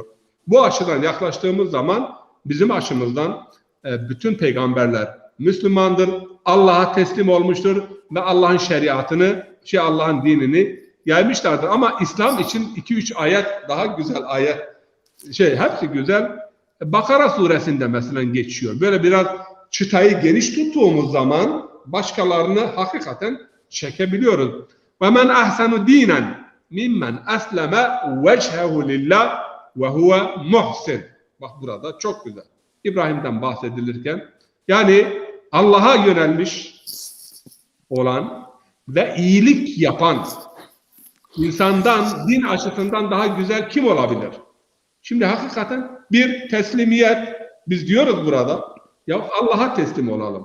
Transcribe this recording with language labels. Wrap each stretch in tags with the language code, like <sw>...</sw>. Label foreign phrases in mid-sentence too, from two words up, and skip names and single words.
<tr>Bu açıdan yaklaştığımız zaman bizim açımızdan bütün peygamberler Müslümandır, Allah'a teslim olmuştur ve Allah'ın şeriatını, Allah'ın dinini yaymışlardır. Ama İslam için 2-3 ayet daha güzel ayet, hepsi güzel. Bakara suresinde mesela geçiyor. Böyle biraz çıtayı geniş tuttuğumuz zaman başkalarını hakikaten çekebiliyoruz.</tr> <ar>وَمَنْ أَحْسَنُ دِينًا مِمَّنْ أَسْلَمَ وَجْهَهُ لِلّٰهِ وَهُوَ مُحْسِنٌ.</ar> <tr>Bak burada çok güzel. İbrahim'den bahsedilirken yani Allah'a yönelmiş olan ve iyilik yapan insandan, din açısından daha güzel kim olabilir? Şimdi hakikaten bir teslimiyet, biz diyoruz burada, ya Allah'a teslim olalım.</tr>